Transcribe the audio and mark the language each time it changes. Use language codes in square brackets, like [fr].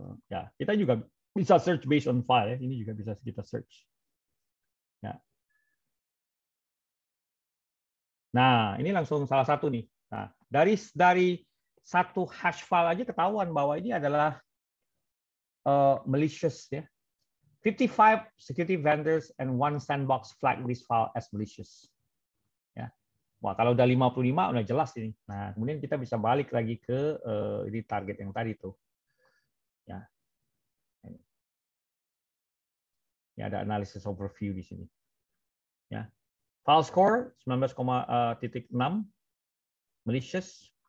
[id] Ya, kita juga bisa search based on file ya. Ini juga bisa kita search. Ya. Nah, ini langsung salah satu nih. Nah, dari satu hash file aja ketahuan bahwa ini adalah malicious ya. [en] 55 security vendors and one sandbox flag this file as malicious. Ya. [id] Wah, kalau udah 55 udah jelas ini. Nah, kemudian kita bisa balik lagi ke ini target yang tadi tuh. Ya. Ini ada analysis overview di sini. Ya. File score 19,6 malicious.